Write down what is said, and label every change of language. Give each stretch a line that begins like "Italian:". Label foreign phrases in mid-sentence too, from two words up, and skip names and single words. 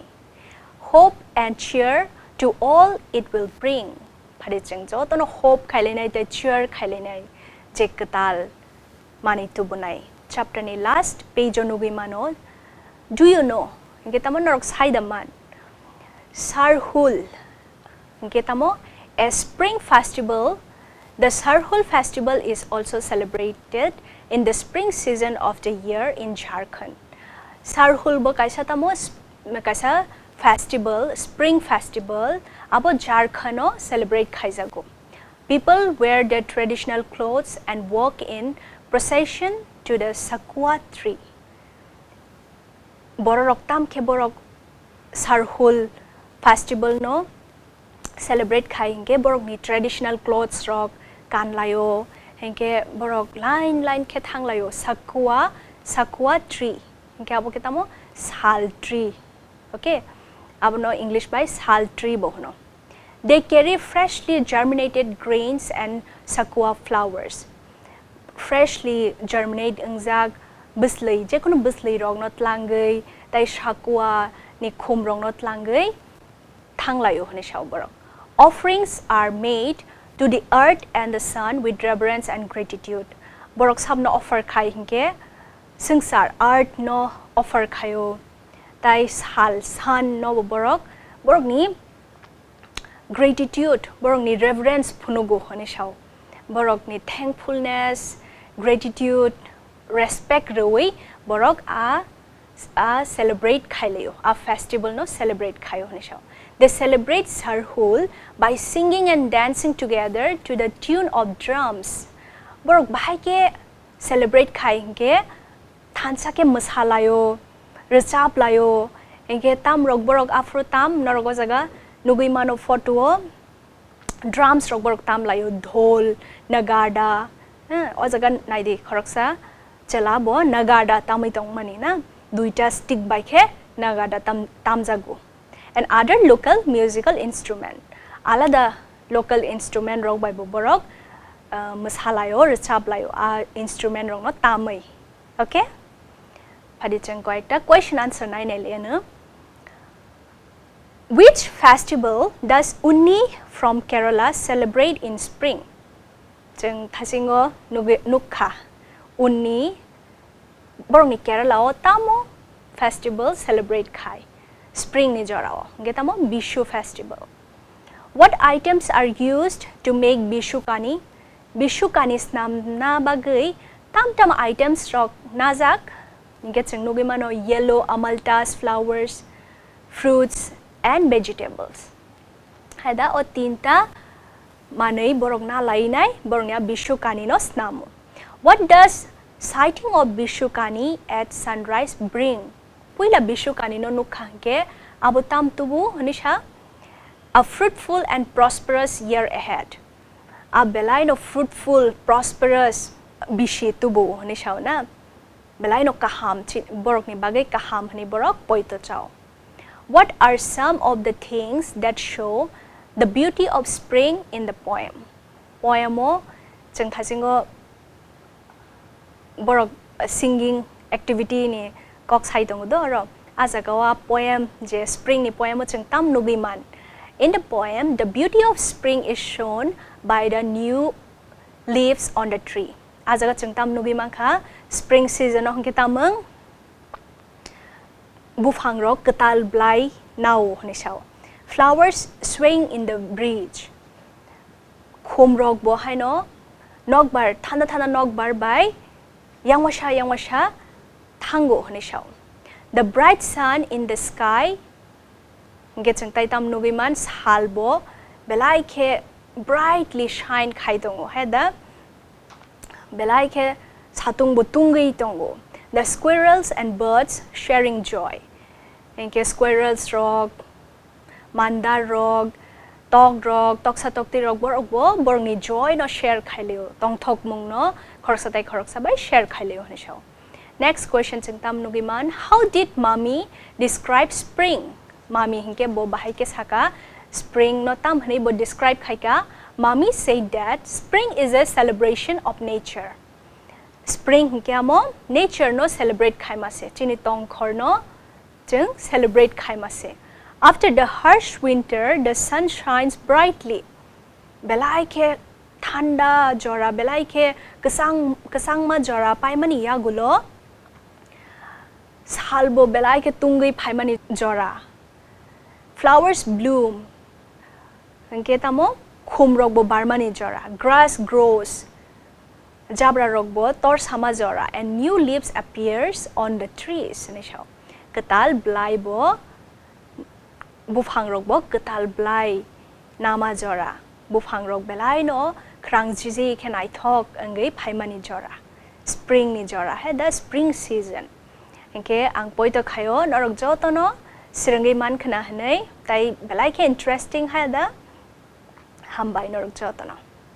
English: Hope and cheer to all it will bring.
Kok Borok: Phadicheng jo tono hope khaile nai tai cheer khaile nai. Jekatal mani tubunai. Chapter ni last page onugi mano.
English: Do you know?
Kok Borok: Kita mo norok saidaman. Sarhul. Kita mo
English: a spring festival. The Sarhul festival is also celebrated in the spring season of the year in Jharkhand.
Kok Borok: Sarhul bo kaisa tamo kaisa festival,
English: spring festival
Kok Borok: abo Jharkhand no celebrate kaisa go.
English: People wear their traditional clothes and walk in procession to the sakua tree.
Kok Borok: Borok tam ke borok Sarhul festival no celebrate khainge borok ni
English: traditional clothes
Kok Borok: rok kan layo hengke borok line ke thang layo sakua tree hengke abo ketamo
English: sal tree.
Kok Borok: Okay, abo no English by
English: sal tree
Kok Borok: bohno.
English: They carry freshly germinated grains and sakua flowers. Freshly germinate
Kok Borok: angjak bislei je kono bislei rok not langai tai sakua ni khum rok not langai thang layo hne shau borok.
English: Offerings are made to the earth and the sun with reverence and gratitude.
Kok Borok: Borok sab no offer khai hingke singsar earth no offer khayo tai sal sun no borok ni gratitude borok ni reverence phunugo hone shau. Borok ni
English: thankfulness, gratitude, respect
Kok Borok: roi borok a celebrate khaileyo a festival no celebrate khayo hone shau.
English: They celebrate Sarhul by singing and dancing together to the tune of drums.
Kok Borok: Borok bahai ke celebrate khainge thansa ke masalayo, rachap layo, engke tam rok borok afro tam norogo jaga nugui mano photo drums rok borok tam layo dhol, nagada, o jaga naidi khoroksa chalabo nagada tamai tong mani na duita stick by ke nagada tam jago.
English: And other local musical instrument.
Kok Borok: Alada
English: local instrument
Kok Borok: rok by borok masalayo rachap layo a instrument rok no tamai. Okay? Phadicheng ko ekta
English: question answer
Kok Borok: nai nele.
English: Which festival does Unni from Kerala celebrate in spring?
Kok Borok: Jeng thasingo nukha Unni borok ni Kerala o tamo festival celebrate khai. Spring ni jorao getamo Bishu festival.
English: What items are used to make Bishu kani?
Kok Borok: Bishu kani snam na bagai tam items rok najak getcheng nugimano
English: yellow amaltas flowers, fruits and vegetables.
Kok Borok: Hada o tinta manei borok na lainai boroknya Bishu kani no snamu.
English: What does sighting of Bishu kani at sunrise bring?
Kok Borok: Puila Bishu kani no nukhangke abutam tubu hanisha
English: a fruitful and prosperous year ahead.
Kok Borok: A belai no
English: fruitful, prosperous
Kok Borok: bishi tubu hanisha na belai no kaham borok ni bagai kaham hani borok poito chao.
English: What are some of the things that show the beauty of spring in the poem?
Kok Borok: Poemo jeng thasingo borok
English: singing activity
Kok Borok: ni kok sai tong do ro azagawa poem je spring ni poem chung tam nubiman.
English: In the poem, the beauty of spring is shown by the new leaves on the tree.
Kok Borok: Azaga chung tam nubiman kha
English: spring season
Kok Borok: ong kita mang bufang ro ketal blai nau ni shaw.
English: Flowers swaying in the breeze.
Kok Borok: Khum rok bo hai no nokbar thana nokbar by yangwasha Tango hanishaw.
English: The bright sun in the sky
Kok Borok: getcheng taitam nugiman salbo belai ke
English: brightly shine
Kok Borok: khaitongo heda belai ke satung botungi tongo.
English: The squirrels and birds sharing joy.
Kok Borok: Enke squirrels rog, mandar rog, tog rok tok sa tok ti rok bor ni joy no share khaileo tong thok mung no khorok sabai share khaileo ne shau.
English: Next question
Kok Borok: ching tam nugiman,
English: how did mommy describe spring?
Kok Borok: Mommy hinke bo bahai ke saka spring no tam hani bo describe khaika.
English: Mommy said that spring is a celebration of nature.
Kok Borok: Spring hinke amo nature no celebrate khaimase chini tong khor no chung celebrate khaimase.
English: After the harsh winter, the sun shines brightly.
Kok Borok: Belai ke thanda jora, belai ke kesang ma jora paimani ya gulo. Salbo belai ke tungui paimani jora.
English: Flowers bloom.
Kok Borok: Hingke tamo khum rokbo barmani jora.
English: Grass grows.
Kok Borok: Jabra rokbo tor sama jora,
English: and new leaves appears on the trees.
Kok Borok: Ketal blai bo bufang rok bo ketal blai nama jora. Bufang rok belai no krang jiji
English: can I talk
Kok Borok: angai paimani jora.
English: Spring
Kok Borok: ni jora he
English: the spring season.
Kok Borok: Engke ang poito khayo norok joto no sirangai man khana hanai tai belai ke interesting ha da hambai norok joto no.